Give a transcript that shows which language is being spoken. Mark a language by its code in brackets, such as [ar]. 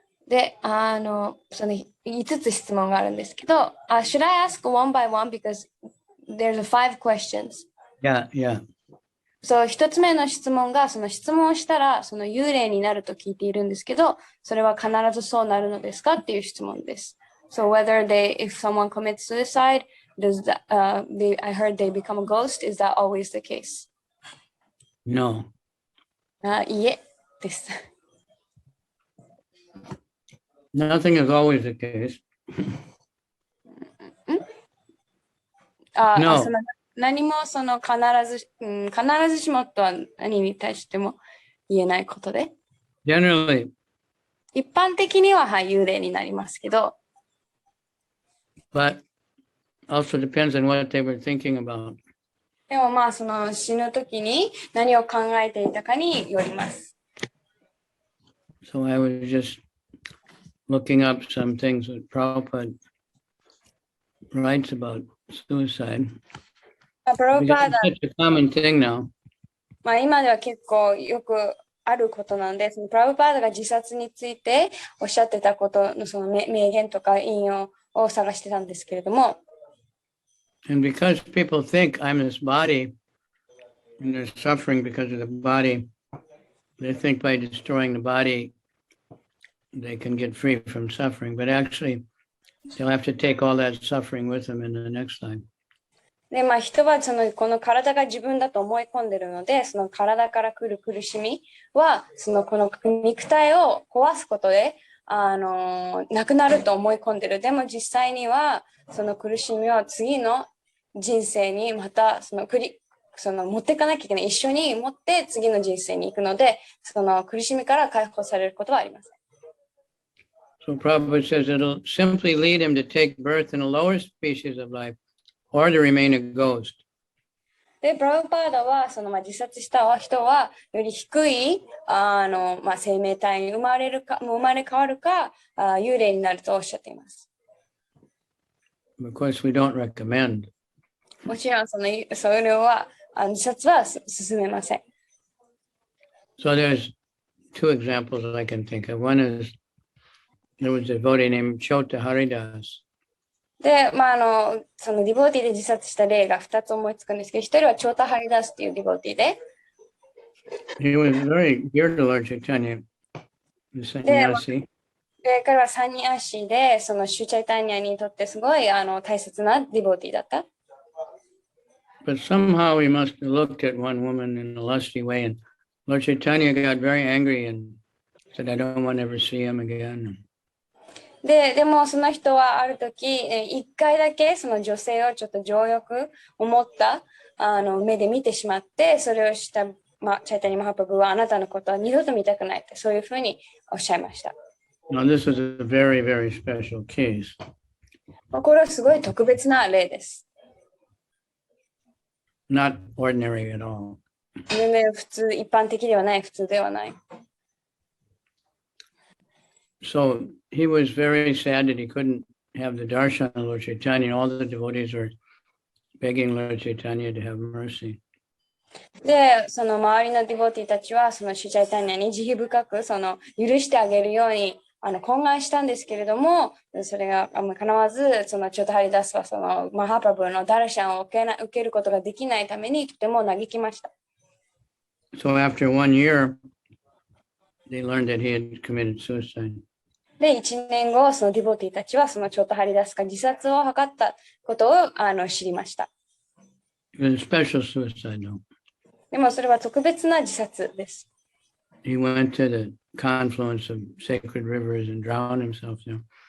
[ja] で、その5つ質問があるんですけど、 [en] should I ask one by one because there's 5 questions? Yeah. [ja] そう、1つ目の質問が、その質問をしたら、その幽霊になると聞いているんですけど、それは必ずそうなるのですかっていう質問です。 [en] So if someone commits suicide, I heard they become a ghost, is that always the case? No. [ja] いいえ、です。 [en] Nothing is always the case. No. [ja] 何もその必ずしもとは何に対しても言えないことで。 [en] Generally. [ja] 一般的には、はい、幽霊になりますけど。 [en] But also depends on what they were thinking about. [ja] でもまあその死ぬときに何を考えていたかによります。 [en] So I was just looking up some things that Prabhupada writes about suicide. [ja] プラブパーダ、 [en] It's such a common thing now. [ja] まあ今では結構よくあることなんで、そのプラブパーダが自殺についておっしゃってたことのその名言とか引用を探してたんですけれども。 [en] And because people think I'm this body and they're suffering because of the body, they think by destroying the body they can get free from suffering. But actually, they'll have to take all that suffering with them in the next life. [ja] で、まあ人はこの体が自分だと思い込んでるので、その体から来る苦しみは、この肉体を壊すことで、なくなると思い込んでる。でも実際には、その苦しみは次の人生にまた持っていかなきゃいけない。一緒に持って次の人生に行くので、その苦しみから解放されることはありません。 [en] So Prabhupada says it'll simply lead him to take birth in a lower species of life or to remain a ghost. [ja] で、プラブパーダは、自殺した人は、より低い、生命体に生まれ変わるか、幽霊になるとおっしゃっています。 [en] Of course, we don't recommend. [ja] もちろん、それは、自殺は進めません。 [en] So there's 2 examples I can think of. One is there was a devotee named Chota Haridas. [ja] で、そのディボーティーで自殺した例が2つ思いつくんですけど、1人はチョータ・ハリダスっていうディボーティーで、 [en] He was very dear to Lord Chaitanya, the sannyasi. [ja] で、彼はサニアシで、そのシュチャイタニアにとってすごい大切なディボーティーだった。 [en] But somehow he must have looked at one woman in a lusty way, and Lord Chaitanya got very angry and said, I don't want to ever see him again. [ja] でもその人はある時、1回だけその女性をちょっと情欲を持った目で見てしまって、それをした、チャイタニマハプラブはあなたのことは二度と見たくないって、そういうふうにおっしゃいました。 [en] Now, this is a very, very special case. [ja] これはすごい特別な例です。 [en] Not ordinary at all. [ja] 全然普通、一般的ではない、普通ではない。 [en] So he was very sad that he couldn't have the darshan of Lord Chaitanya, and all the devotees were begging Lord Chaitanya to have mercy. [ja] で、その周りのディボーティーたちは、そのシュチャイタニアに慈悲深く許してあげるように懇願したんですけれども、それが叶わず、そのチョタハリダスはそのマハプラブのダルシャンを受けることができないためにとても嘆きました。 [en] So after 1 year, they learned that he had committed suicide. [ja] で、1年後、そのディボーティーたちはそのチョタハリダスが自殺を図ったことを知りました。 [en] It was a special suicide, though. [ja] でもそれは特別な自殺です。 [en] He went to the confluence of sacred rivers and drowned himself there.